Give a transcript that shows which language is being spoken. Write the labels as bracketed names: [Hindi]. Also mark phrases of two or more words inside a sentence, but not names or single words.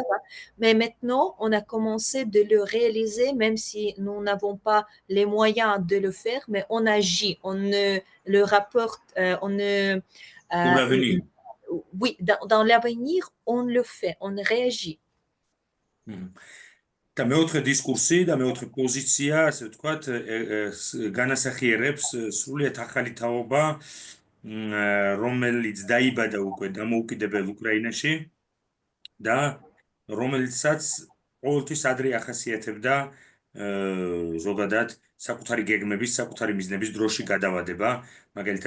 [French] Mais maintenant, on a commencé de le réaliser, même si nous n'avons pas les moyens de le faire, mais on agit, on ne le rapporte, on ne... pour l'avenir? Oui, dans l'avenir, on le fait, on réagit. [Georgian] და მეოთხე დისკურსი და მეოთხე პოზიცია, ასე ვთქვათ, განასახიერებს სრულიად ახალი თაობა, რომელიც დაიბადა უკვე დამოუკიდებელ უკრაინაში და რომელიცაც ყოველთვის ადრე ახასიათებდა ზოგადად საკუთარი გეგმების, საკუთარი მიზნების დროში გადავადება, მაგალითად